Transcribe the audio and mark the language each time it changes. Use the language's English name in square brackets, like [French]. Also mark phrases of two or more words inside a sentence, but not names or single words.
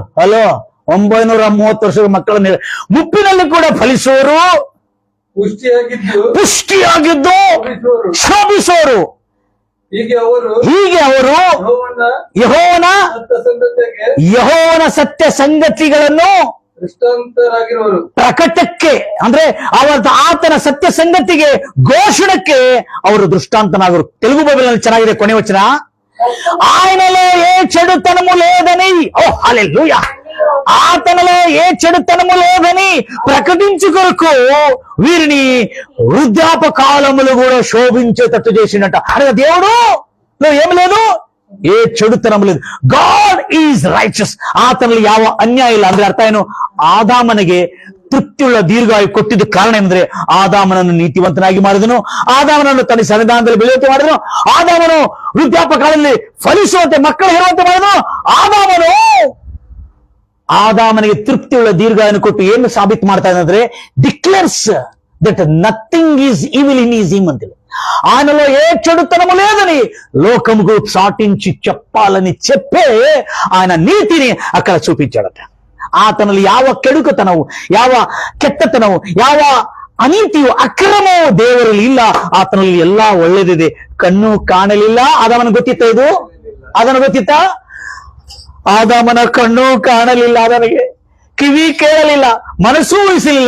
[Kannada] ಅಲೋ, 930 ವರ್ಷದ ಮಕ್ಕಳನ್ನು ಮುಪ್ಪಿನಲ್ಲಿ ಕೂಡ ಫಲಿಸುವರು, ಪುಷ್ಟಿಯಾಗಿದ್ದು ಶೋಭಿಸೋರು. ಹೀಗೆ ಅವರು ಯೆಹೋವನ ಸತ್ಯ ಸಂಗತಿಗಳನ್ನು ದೃಷ್ಟಾಂತರಾಗಿರುವರು. ಪ್ರಕಟಕ್ಕೆ ಅಂದ್ರೆ ಆತನ ಸತ್ಯ ಸಂಗತಿಗೆ ಘೋಷಣಕ್ಕೆ ಅವರು దృష్టాంతనాగరు. [Telugu] తెలుగు బైబిల్ [Kannada] ಚೆನ್ನಾಗಿದೆ. ಕೊನೆ ವಚನ, [Telugu] ఆయనలో ఏ చెడుతనము లేదని. ఓ హల్లెలూయా. ఆతనలో ఏ చెడుతనము లేదని ప్రకటించుకొరకు వీరిని వృద్ధాప కాలములు కూడా శోభించేటట్టు చేసిండట. అనగా దేవుడు ఏమి లేదు, ఏ చెడుతనం లేదు. [English] God is riches. [Kannada] ಆತನಲ್ಲಿ ಯಾವ ಅನ್ಯಾಯ ಇಲ್ಲ. ಅಂದ್ರೆ ಅರ್ಥ ಏನು? ಆದಾಮನಿಗೆ ತೃಪ್ತಿಯುಳ್ಳ ದೀರ್ಘಾಯು ಕೊಟ್ಟಿದ್ದ ಕಾರಣ ಏನಂದ್ರೆ ಆದಾಮನನ್ನು ನೀತಿವಂತನಾಗಿ ಮಾಡಿದನು, ಆದಾಮನನ್ನು ತನ್ನ ಸನ್ನಿಧಾನದಲ್ಲಿ ಬೆಳೆಯುವಂತೆ ಮಾಡಿದನು, ಆದಾಮನು ವೃದ್ಧಾಪ ಕಾಲದಲ್ಲಿ ಫಲಿಸುವಂತೆ ಮಕ್ಕಳು ಹೇಳುವಂತೆ ಮಾಡಿದನು. ಆದಾಮನಿಗೆ ತೃಪ್ತಿಯುಳ್ಳ ದೀರ್ಘಾಯನ್ನು ಕೊಟ್ಟು ಏನು ಸಾಬೀತು ಮಾಡ್ತಾ ಇದೆ ಅಂದ್ರೆ [English] declares that nothing is evil in is him [Kannada] అంతే. [Telugu] ఆయనలో ఏ చెడుతనము లేదని లోకముకు చాటించి చెప్పాలని చెప్పే ఆయన నీతిని అక్కడ చూపించాడట. [Kannada] ಆತನಲ್ಲಿ ಯಾವ ಕೆಡುಕತನವು, ಯಾವ ಕೆಟ್ಟತನವು, ಯಾವ ಅನೀತಿಯು, ಅಕ್ರಮವು ದೇವರಲ್ಲಿ ಇಲ್ಲ. ಆತನಲ್ಲಿ ಎಲ್ಲಾ ಒಳ್ಳೇದಿದೆ. ಕಣ್ಣು ಕಾಣಲಿಲ್ಲ. ಆದಾಮನ ಗೊತ್ತಿತ್ತ ಇದು? ಅದನ್ನು ಗೊತ್ತಿತ್ತ? ಆದಾಮನ ಕಣ್ಣು ಕಾಣಲಿಲ್ಲ, ಆತನಿಗೆ ಕಿವಿ ಕೇಳಲಿಲ್ಲ, ಮನಸ್ಸೂ ಊಹಿಸಲಿಲ್ಲ.